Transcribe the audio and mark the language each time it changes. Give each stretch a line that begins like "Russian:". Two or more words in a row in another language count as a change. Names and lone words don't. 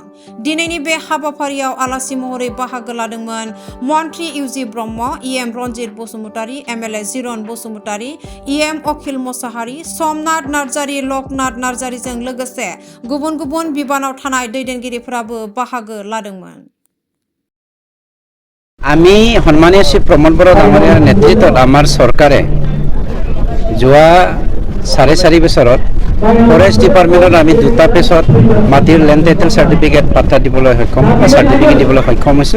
Bodo: दिनैनि बे हाबाफारियाव आलासि महरै बाहागो लादोंमोन मन्त्री इउजि ब्रह्म, इएम रन्जित बसुमतारी, एमएलए जिरन बसुमतारी, इएम अखिल मोसाहारी, समनाथ नार्जारि, लकनाथ नार्जारिजों लोगोसे गुबुन गुबुन बिबानाव थानाय दैदेनगिरिफोराबो बाहागो लादोंमोन।
Assamese: আমি সন্মানীয় শ্ৰী প্ৰমোদ বৰা ডাঙৰীয়াৰ নেতৃত্বত আমাৰ চৰকাৰে যোৱা 4.5 বছৰত
English: forest department
Assamese: আমি দুটা পেছত মাটিৰ
English: land title certificate
Assamese: পাত্তা দিবলৈ সক্ষম চাৰ্টিফিকেট দিবলৈ সক্ষম হৈছোঁ।